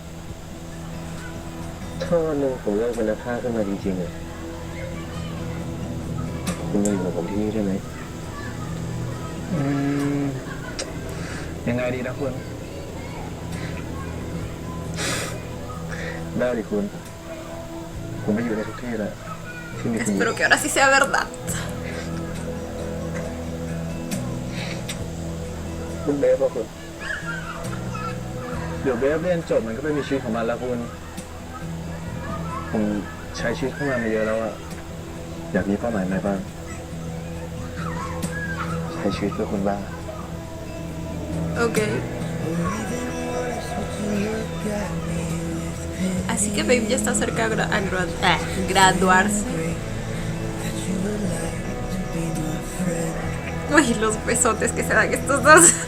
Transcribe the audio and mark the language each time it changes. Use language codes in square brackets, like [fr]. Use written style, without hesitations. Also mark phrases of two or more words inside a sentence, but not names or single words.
[th] ถ้าวันหนึ่งผมเลิกเป็นนักฆ่าขึ้นมาจริงๆอ่ะคุณมาอยู่กับผมที่นี่ได้ไหม ยังไงดีนะคุณ ได้ดิคุณ ผมไปอยู่ในทุกที่แหละที่มีคุณอยู่ [es] Espero que ahora sí sea verdad. [th] คุณเบฟว่าคุณ เดี๋ยวเบฟเรียนจบมันก็ไปมีชีวิตของมันแล้วคุณ ผมใช้ชีวิตเข้ามาเยอะแล้วอะอยากมีเป้าหมายใหม่บ้าง ใช้ชีวิตเพื่อคุณบ้าง [es] Ok. Así que Babe ya está cerca a graduarse. Uy, los besotes que se dan estos dos.